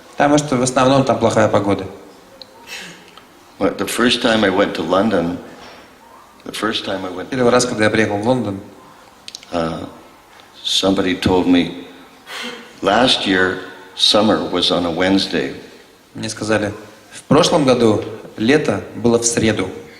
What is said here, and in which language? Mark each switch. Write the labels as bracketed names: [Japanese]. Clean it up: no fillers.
[Russian] Потому что в основном там плохая погода. [English] The first time I went to London, [Russian] Первый раз, когда я приехал в Лондон, [English] somebody told me last year summer was on a Wednesday. [Russian] мне сказали, в прошлом году лето было в среду.